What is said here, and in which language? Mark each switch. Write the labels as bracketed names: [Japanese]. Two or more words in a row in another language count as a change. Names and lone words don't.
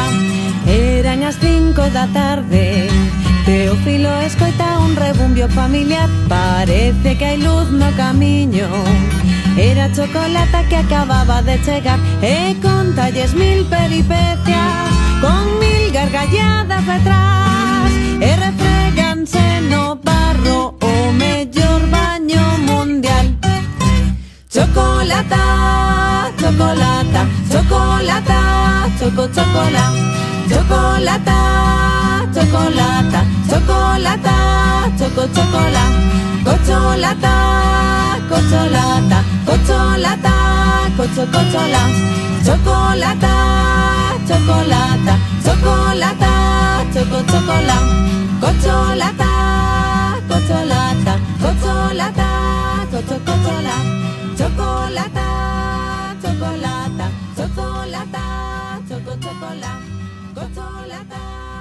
[Galician] Eran as 5 da tarde, Teófilo escoita un rebumbio familiar, parece que hai luz no camiño. Era Chocolata que acababa de chegar e contalles 1000 peripecias, con 1000 gargalladas detrás, e refréganse no barro o mellor baño mundial. Chocolata, chocolata, chocolata, chocolata, chocolata, chocolata, chocolata, chocolata, cocholata, cocholata, cocholata, cocholata, chocolata, chocolata, chocolata, chocolata, cocholata, cocholata, cocholata, cocholata, chocolata, chocolata, chocolata, chocolata, chocolata.